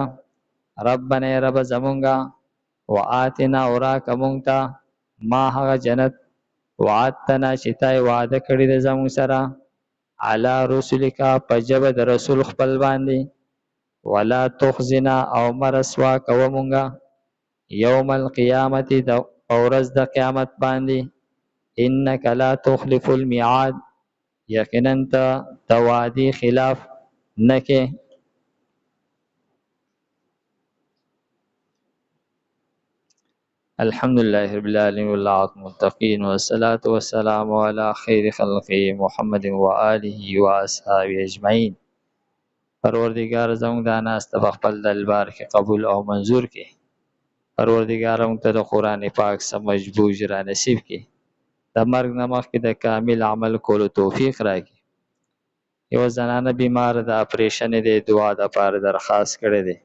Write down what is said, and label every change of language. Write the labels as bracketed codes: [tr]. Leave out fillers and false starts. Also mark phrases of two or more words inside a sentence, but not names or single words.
[ps] ربنا رب زمونږه، وآتنا اورا که مونږ ته ما هغه جنت وعدتنا چې تای وعده کړی د زمونږ سره، [ar] علی رسولک [ps] په ژبه د رسول خپل باندې، [ar] ولا تخزنا [ps] او مرسوا کوه مونږه [ar] یوم القیامت [ps] د ورځ د قیامت باندې، [ar] انک لا تخلف الميعاد [ps] یقینا ته د وعدې خلاف نکې. [ar] الحمد لله رب العالمین والعاقبۃ للمتقین والصلاة والسلام علی خیر خلقه محمد و آله و اصحابه اجمعین. [ps] پروردگار زموږ د ناست په خپل دربار کې قبول او منظور کړي. پروردگار موږ ته د قرآن پاک سمجھ بوج را نصیب کړي. د مرګ نه مخکې د کامل عمل کولو توفیق راکړي. یو زنانه بیمار د اپریشن د دعا د پاره درخواست کړي دي.